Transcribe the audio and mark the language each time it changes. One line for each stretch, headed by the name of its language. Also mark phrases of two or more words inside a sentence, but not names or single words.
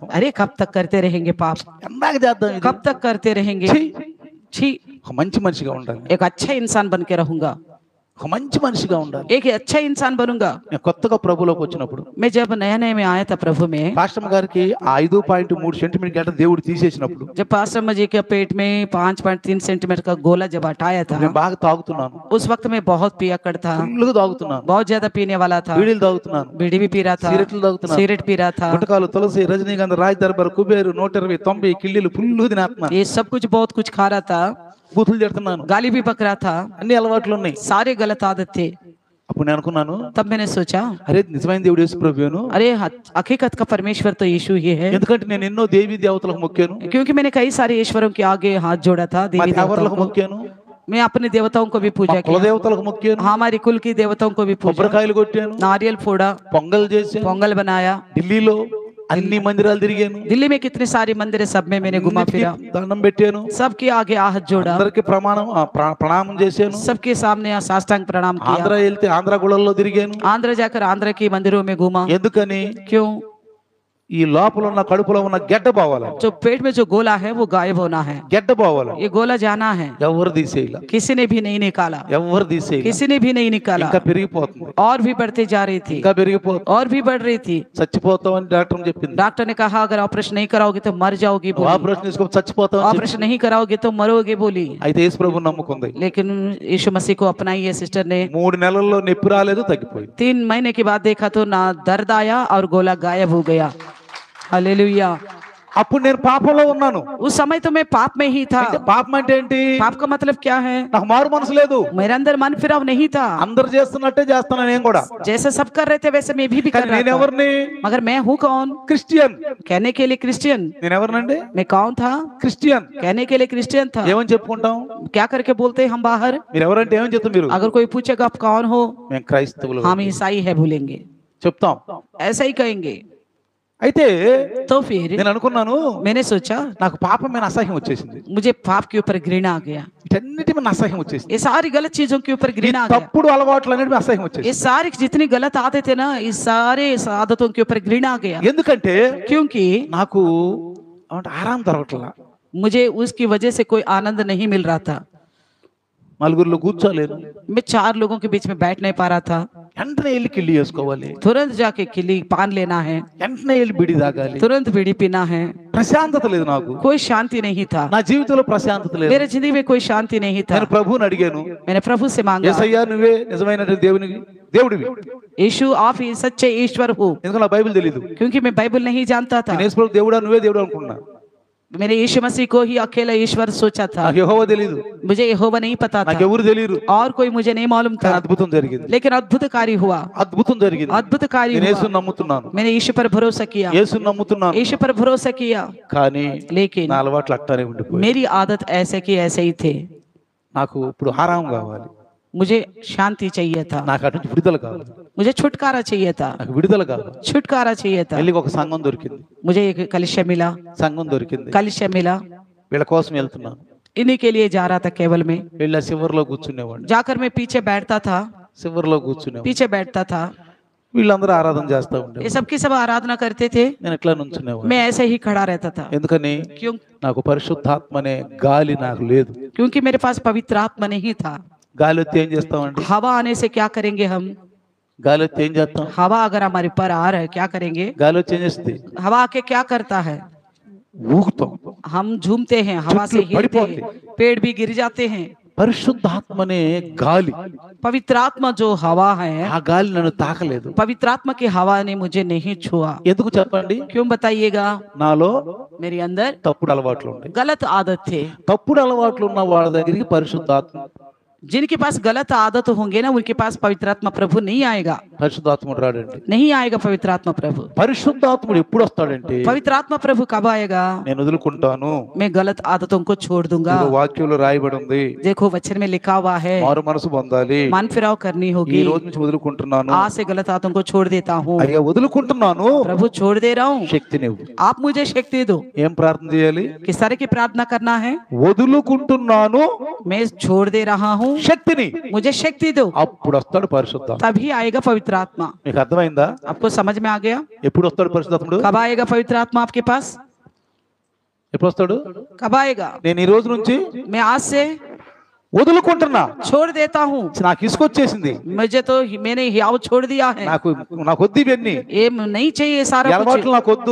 Hindi: अरे कब तक करते रहेंगे पाप,
Telugu: ఎందాక చేద్దాం ఇది?
Hindi: कब तक करते रहेंगे?
Telugu: ఛీ!
Hindi: छी,
Telugu: ఒక మంచి మనిషిగా ఉండాలి,
Hindi: एक अच्छा इंसान बन के रहूंगा,
Telugu: ఒక మంచి మనిషిగా ఉండాలి.
Hindi: एक अच्छा इंसान बनूंगा।
Telugu: నేను కొత్తగా ప్రభులోకి వచ్చినప్పుడు
Hindi: मैं जब नया नया में आया था प्रभु में,
Telugu: పాస్టర్ గారికి 5.3 సెంటీమీటర్ గడ్డ దేవుడు తీసేసినప్పుడు
Hindi: जब पास्टर जी के पेट में 5.3 सेंटीमीटर का गोला जब हटाया था,
Telugu: నేను బాగా తాగుతున్నాను,
Hindi: उस वक्त मैं बहुत पियक्कड़ था,
Telugu: ఫుల్గా తాగుతున్నాను,
Hindi: बहुत ज्यादा पीने वाला था,
Telugu: బీడీలు తాగుతున్నాను,
Hindi: बीड़ी भी पी रहा था,
Telugu: సిగరెట్లు తాగుతున్నాను,
Hindi: सिगरेट पी रहा था,
Telugu: గుటకాలు, తులసి, రజనీగంధ, రాజ్ దర్బార్, కుబేరు, 120, 90 కిళ్ళీలు ఫుల్ తినేస్తున్నాను,
Hindi: ये सब कुछ बहुत कुछ खा रहा था,
Telugu: బూతులు తిడుతున్నాను,
Hindi: गाली भी पक रहा था,
Telugu: అన్ని అలవాట్లు ఉన్నాయి.
Hindi: सारे गलत आदत थे।
Telugu: అప్పుడు నేను అనుకున్నాను,
Hindi: तब मैंने सोचा
Telugu: అరే నిజమైన దేవుడు యేసు ప్రభువును,
Hindi: अरे हकीकत का परमेश्वर तो यीशु ही है,
Telugu: ఎందుకంటే నేను ఎన్నో దేవీ దేవతలకు మొక్కాను,
Hindi: क्योंकि मैंने कई सारे ईश्वरों के आगे हाथ जोड़ा था,
Telugu: మా
Hindi: देवी देवताओं
Telugu: దేవతలకు
Hindi: को,
Telugu: మొక్కాను,
Hindi: मैं अपने देवताओं को भी
Telugu: మా
Hindi: पूजा
Telugu: కుల
Hindi: किया,
Telugu: దేవతలకు మొక్కాను,
Hindi: हमारी कुल की देवताओं को भी पूजा,
Telugu: కొబ్బరికాయలు కొట్టాను,
Hindi: नारियल फोड़ा,
Telugu: పొంగల్ చేశాను,
Hindi: पोंगल बनाया,
Telugu: ఢిల్లీలో అన్ని మందిరాలు తిరిగాను,
Hindi: दिल्ली में कितने सारे मंदिर है, सब में मैंने घुमा फिरा,
Telugu: దండం పెట్టాను,
Hindi: सबके आगे हाथ जोड़ा,
Telugu: అందరికి ప్రణామం చేశాను,
Hindi: सबके सामने साष्टांग प्रणाम
Telugu: ఆంధ్ర
Hindi: किया,
Telugu: వెళ్తే ఆంధ్ర గుళ్ళల్లో తిరిగాను.
Hindi: आंध्र जाकर आंध्र के मंदिरों में घूमा।
Telugu: ఎందుకని?
Hindi: क्यों?
Telugu: ఈ లోపల ఉన్న కడుపులో ఉన్న గెడ్డ పోవాలి,
Hindi: जो पेट में जो गोला है वो गायब होना है,
Telugu: గెడ్డ పోవాలి.
Hindi: ये गोला जाना है,
Telugu: ఎవరు తీసేయాల,
Hindi: किसी ने भी नहीं निकाला,
Telugu: ఎవరు తీసేయాల,
Hindi: किसी ने भी नहीं निकाला,
Telugu: ఇంకా పెరిగిపోతుంది,
Hindi: और भी बढ़ते जा रही थी,
Telugu: ఇంకా పెరిగిపోతుంది,
Hindi: और भी बढ़ रही थी।
Telugu: చచ్చిపోతామని డాక్టర్ చెప్పింది.
Hindi: डॉक्टर ने कहा अगर ऑपरेशन नहीं कराओगे तो मर जाओगी बोली,
Telugu: ఆపరేషన్ చేసుకో చచ్చిపోతామని చెప్పింది.
Hindi: ऑपरेशन नहीं कराओगे तो मरोगे बोली।
Telugu: అయితే యేసు ప్రభువుని నమ్ముకుంది.
Hindi: लेकिन यीशु मसीह को अपनाई है सिस्टर ने,
Telugu: 3 నెలల్లో నొప్పి రాలేదు, తగ్గిపోయింది.
Hindi: 3 महीने के बाद देखा तो ना दर्द आया और गोला गायब हो गया। हालेलुया।
Telugu: అప్పుడు నేను పాపంలో ఉన్నాను.
Hindi: उस समय तो मैं पाप में ही था।
Telugu: అంటే పాపం అంటే ఏంటి?
Hindi: पाप का मतलब क्या है?
Telugu: నాకు మారు మనసు లేదు.
Hindi: मेरे अंदर मन फिराव नहीं था।
Telugu: అందరు చేస్తున్నట్టే చేస్తాను నేను కూడా.
Hindi: जैसे सब कर रहे थे वैसे मैं भी कर
Telugu: కానీ
Hindi: रहा
Telugu: నేను
Hindi: था।
Telugu: ఎవరిని?
Hindi: मगर मैं हूँ कौन?
Telugu: క్రిస్టియన్.
Hindi: कहने के लिए क्रिश्चियन।
Telugu: నేను ఎవరినండి?
Hindi: मैं कौन था?
Telugu: క్రిస్టియన్.
Hindi: कहने के लिए क्रिश्चियन था।
Telugu: ఏమని చెప్పుకుంటాం?
Hindi: क्या करके बोलते हैं हम बाहर?
Telugu: మీరు ఎవరంటే ఏమని చెప్తారు మీరు?
Hindi: अगर कोई पूछेगा आप कौन हो,
Telugu: మేము క్రైస్తవులు
Hindi: हम ईसाई है बोलेंगे,
Telugu: చెప్తాం.
Hindi: ऐसा ही कहेंगे।
Telugu: అయితే
Hindi: तो फिर
Telugu: నేను అనుకున్నాను
Hindi: मैंने सोचा
Telugu: నాకు పాపం మీద అసహ్యం వచ్చేసింది.
Hindi: मुझे पाप के ऊपर घृणा आ गया।
Telugu: వీటన్నిటి మీద అసహ్యం వచ్చేసింది.
Hindi: ये सारी गलत चीजों के ऊपर
Telugu: ఈ
Hindi: घृणा आ गया।
Telugu: తప్పుడు అలవాట్లు అన్నిటి మీద అసహ్యం
Hindi: ये
Telugu: వచ్చేసింది.
Hindi: सारी जितनी गलत आदतें थे ना, इस सारे आदतों के ऊपर घृणा आ गया।
Telugu: ఎందుకంటే
Hindi: क्योंकि
Telugu: నాకు ఆరాం దొరకట్లా.
Hindi: मुझे उसकी वजह से कोई आनंद नहीं मिल रहा था।
Telugu: నలుగురిలో కూర్చోలేను.
Hindi: मैं 4 लोगों के बीच में बैठ नहीं पा रहा था।
Telugu: వెంటనే వెళ్ళి కిల్లి చేసుకోవాలి.
Hindi: तुरंत जाके किली पान लेना है,
Telugu: వెంటనే వెళ్ళి బిడి తాగాలి.
Hindi: तुरंत बीड़ी पीना है।
Telugu: ప్రశాంతత లేదు నాకు.
Hindi: कोई शांति नहीं था।
Telugu: నా జీవితంలో ప్రశాంతత లేదు.
Hindi: मेरे जिंदगी में कोई शांति नहीं था।
Telugu: నేను ప్రభువుని అడిగాను,
Hindi: मैंने प्रभु से मांगा,
Telugu: యేసయ్యా నువ్వే నిజమైన దేవుడివి.
Hindi: यीशु आप ही सच्चे ईश्वर हो।
Telugu: ఎందుకంటే నాకు బైబిల్ తెలియదు.
Hindi: क्योंकि मैं बाइबल नहीं जानता था।
Telugu: నేను యేసు ప్రభు దేవుడా నువ్వే దేవుడు అనుకున్నా.
Hindi: मैंने यीशु मसीह को ही अकेला ईश्वर सोचा था।
Telugu: నాకు యెహోవా తెలియదు.
Hindi: मुझे यहोवा नहीं पता
Telugu: నాకు
Hindi: था
Telugu: ఎవరు తెలియరు.
Hindi: और कोई मुझे नहीं मालूम
Telugu: కానీ
Hindi: था।
Telugu: అద్భుతం జరిగింది.
Hindi: लेकिन अद्भुत कार्य हुआ।
Telugu: అద్భుతం జరిగింది.
Hindi: अद्भुत कार्य
Telugu: నేను
Hindi: हुआ।
Telugu: యేసుని నమ్ముతున్నాను.
Hindi: मैंने यीशु पर भरोसा किया।
Telugu: యేసుని నమ్ముతున్నాను.
Hindi: यीशु पर भरोसा किया।
Telugu: కానీ
Hindi: लेकिन
Telugu: నా అలవాట్లు అట్టానే ఉండిపోయాయి.
Hindi: मेरी आदत ऐसे की ऐसे ही थे।
Telugu: నాకు ఇప్పుడు ఆరాం కావాలి.
Hindi: मुझे शांति चाहिए था।
Telugu: నాకు అటు నుంచి విడుదల కావాలి.
Hindi: मुझे छुटकारा चाहिए था।
Telugu: నాకు విడుదల కావాలి.
Hindi: छुटकारा चाहिए था।
Telugu: వెళ్ళి ఒక సంఘం దొరికింది.
Hindi: मुझे एक कलिशा मिला।
Telugu: సంఘం దొరికింది.
Hindi: कलिशा मिला।
Telugu: వీళ్ళ కోసం వెళ్తున్నాను.
Hindi: इन्हीं के लिए जा रहा था केवल में।
Telugu: వీళ్ళ శివర్లో కూర్చునేవాడిని.
Hindi: जाकर मैं पीछे बैठता था।
Telugu: శివర్లో కూర్చునేవాడిని.
Hindi: पीछे बैठता था।
Telugu: వీళ్ళందరూ ఆరాధన చేస్తా
Hindi: ये
Telugu: ఉండేవారు.
Hindi: सबकी सब आराधना करते थे।
Telugu: నేను ఎట్లా నుంచునేవాడిని.
Hindi: मैं ऐसे ही खड़ा रहता था।
Telugu: ఎందుకని?
Hindi: क्यों?
Telugu: నాకు పరిశుద్ధాత్మ అనే గాలి నాకు లేదు.
Hindi: क्योंकि मेरे पास पवित्र आत्मा नहीं था।
Telugu: గాలి వస్తే ఏం చేస్తామండి?
Hindi: हवा आने से क्या करेंगे हम?
Telugu: గాలి వస్తే ఏం చేస్తాం?
Hindi: हवा अगर हमारे ऊपर आ रहा है क्या करेंगे?
Telugu: గాలి వచ్చి ఏం చేస్తుంది?
Hindi: हवा आके क्या करता है?
Telugu: ఊగుతాం.
Hindi: हम झूमते हैं, हवा से हिलते हैं, पेड़ भी गिर जाते हैं।
Telugu: పరిశుద్ధాత్మ అనే గాలి,
Hindi: पवित्र आत्मा जो हवा है,
Telugu: ఆ గాలి నన్ను తాకలేదు.
Hindi: पवित्र आत्मा की हवा ने मुझे नहीं छुआ।
Telugu: ఎందుకు చెప్పండి?
Hindi: क्यों बताइएगा?
Telugu: నాలో
Hindi: मेरे अंदर
Telugu: తప్పుడు అలవాట్లు ఉంటాయి.
Hindi: गलत आदत थे।
Telugu: తప్పుడు అలవాట్లు ఉన్న వాళ్ళ దగ్గరికి పరిశుద్ధాత్మ
Hindi: जिनके पास गलत आदत होंगे ना, उनके पास पवित्र आत्मा प्रभु नहीं आएगा।
Telugu: పరిశుద్ధాత్ముడు రాడండి.
Hindi: नहीं आएगा पवित्र आत्मा प्रभु।
Telugu: పరిశుద్ధాత్ముడు ఎప్పుడు వస్తాడంటే,
Hindi: पवित्र आत्मा प्रभु कब आएगा?
Telugu: నేను వదులుకుంటాను.
Hindi: मैं गलत आदतों को छोड़ दूंगा।
Telugu: ఇదిగో వాక్యంలో రాయబడి ఉంది,
Hindi: देखो वचन में लिखा हुआ है,
Telugu: మారు మనసు పొందాలి.
Hindi: मन फिराव करनी
Telugu: ఈ
Hindi: होगी।
Telugu: రోజు నుంచి వదులుకుంటున్నాను.
Hindi: आज से गलत आदतों को छोड़ देता हूँ।
Telugu: అయ్యా వదులుకుంటున్నాను,
Hindi: प्रभु छोड़ दे रहा हूँ,
Telugu: శక్తినివ్వు.
Hindi: आप मुझे शक्ति दो।
Telugu: ఏం ప్రార్థన చేయాలి?
Hindi: किस तरह की प्रार्थना करना है?
Telugu: వదులుకుంటున్నాను,
Hindi: मैं छोड़ दे रहा हूँ,
Telugu: శక్తిని.
Hindi: मुझे शक्ति दो।
Telugu: అప్పుడు వస్తాడు పరిశుద్ధాత్మ.
Hindi: तभी आएगा पवित्र आत्मा।
Telugu: మీకు అర్థమైందా?
Hindi: आपको समझ में आ गया?
Telugu: ఎప్పుడు వస్తాడు పరిశుద్ధాత్ముడు?
Hindi: कब आएगा पवित्र आत्मा आपके पास?
Telugu: ఎప్పుడు వస్తాడు?
Hindi: कब आएगा?
Telugu: నేను ఈ రోజు నుంచి
Hindi: मैं आज से
Telugu: వదులుకుంటున్నా.
Hindi: छोड़ देता हूँ।
Telugu: నాకు ఇసుకొచ్చేసింది.
Hindi: मुझे तो मैंने हियाव छोड़ दिया है।
Telugu: నాకు వద్దు ఇవన్నీ.
Hindi: ये नहीं चाहिए सारा कुछ।
Telugu: అలవాట్లు నాకు వద్దు.